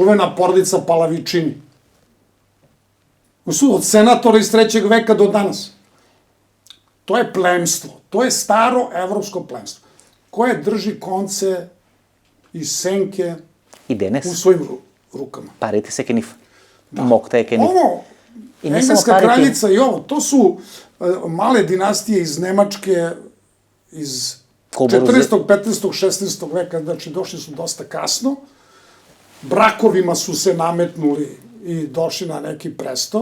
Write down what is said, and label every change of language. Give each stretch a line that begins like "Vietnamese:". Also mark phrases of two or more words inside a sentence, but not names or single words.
Serbian: Čuvena porodica Palavičini. Od senatora iz 3. veka do danas. To je plemstvo. To je staro evropsko plemstvo, koje drži konce i senke u svojim rukama.
Macedonian: Parите се кениф. Мокта е кениф.
Serbian: Ovo, engleska kraljica i ovo, to su male dinastije iz Nemačke, iz 14. 15. 16. veka, znači došli su dosta kasno. Brakovima su se nametnuli i došli na neki presto.